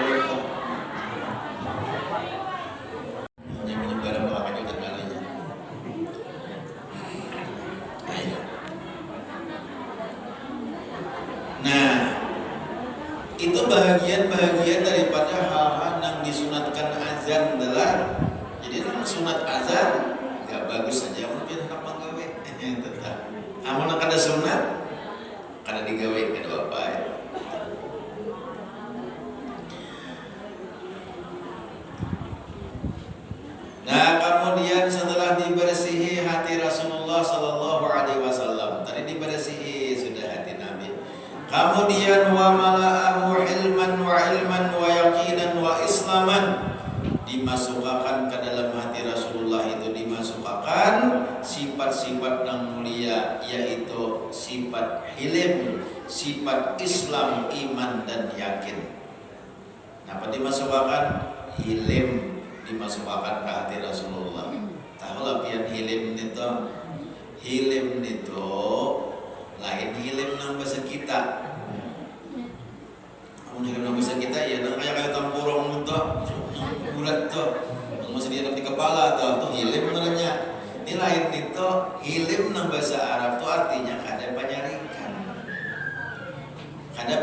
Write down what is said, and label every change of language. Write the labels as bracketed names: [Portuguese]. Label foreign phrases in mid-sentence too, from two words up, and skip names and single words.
[Indonesian] Nah, itu bahagian daripada hal-hal yang disunatkan azan adalah jadi sunat azan nggak bagus saja mungkin anak menggawe tetap. [Banjar] Amun kada sunat kada digawe kada apa ya. [Indonesian] Nah, kemudian setelah dibersihi hati Rasulullah [Arabic] صلى الله عليه وسلم, [Indonesian] tadi dibersihi sudah hati Nabi. [Arabic] Kemudian وملأه علما ويقينا وإسلاما, [Indonesian] dimasukkan ke dalam hati Rasulullah itu dimasukkan sifat-sifat yang mulia, yaitu sifat hilm, sifat Islam, iman dan yakin. Apa dimasukkan? Hilm dimasukkan ke hati Rasulullah. [Banjar] Tahu lah pian hilm itu lain hilm nang bahasa kita. Amun hilm nang bahasa kita ya nang kayak tampurong itu bulat tuh. Masih dia di kepala tuh hilm namanya. Ini lain itu hilm nang bahasa Arab tuh artinya kada panyarikan.